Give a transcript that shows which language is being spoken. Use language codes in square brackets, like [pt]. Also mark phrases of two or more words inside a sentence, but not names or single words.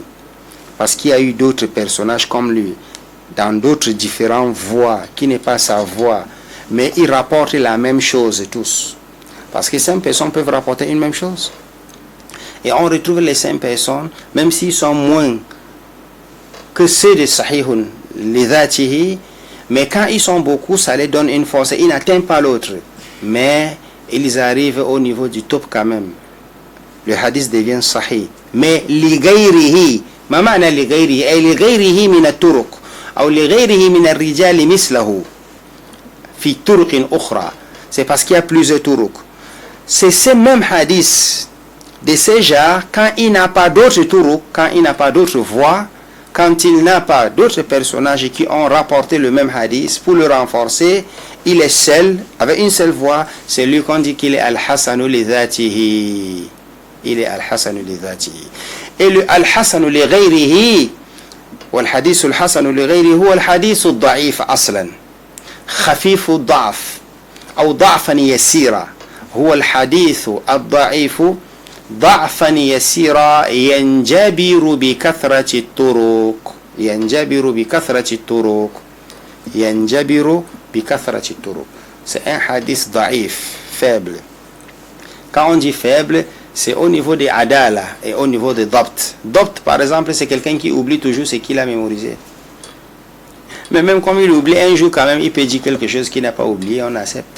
[fr] Parce qu'il y a eu d'autres personnages comme lui, dans d'autres différentes voies, qui n'est pas sa voix, mais ils rapportent la même chose tous. Parce que 5 personnes peuvent rapporter une même chose. Et on retrouve les 5 personnes, même s'ils sont moins que ceux de [ar] صحيح لذاته, [fr] mais quand ils sont beaucoup, ça les donne une force. Ils n'atteignent pas l'autre. Mais ils arrivent au niveau du top quand même. Le hadith devient sahih. [ar] Mais لغيره، ما معنى لغيره؟ أي لغيره من الطرق. Ou لغيره من الرجال مثله. في طرق أخرى. [fr] C'est parce qu'il y a plusieurs turuq. C'est ce même hadith de ces gens, quand il n'a pas d'autres turuq, quand il n'a pas d'autres voix, quand il n'a pas d'autres personnages qui ont rapporté le même hadith, pour le renforcer, il est seul, avec une seule voix, c'est lui qu'on dit qu'il est [ar] الحسن لذاته. [fr] il est [ar] الحسن لذاته. [fr] Et le [ar] الحسن لغيره, والحديث الحسن لغيره هو الحديث الضعيف أصلا خفيف الضعف أو ضعفا يسيرا. هو الحديث الضعيف ضعفا يسيرا ينجبر بكثرة الطرق. ينجبر بكثرة الطرق. ينجبر بكثرة الطرق. [fr] C'est un hadith ضعيف, faible. Quand on dit faible, c'est au niveau des adala et au niveau des dabt. Dabt, par exemple, c'est quelqu'un qui oublie toujours ce qu'il a mémorisé. Mais même comme il oublie un jour, quand même, il peut dire quelque chose qu'il n'a pas oublié, on accepte.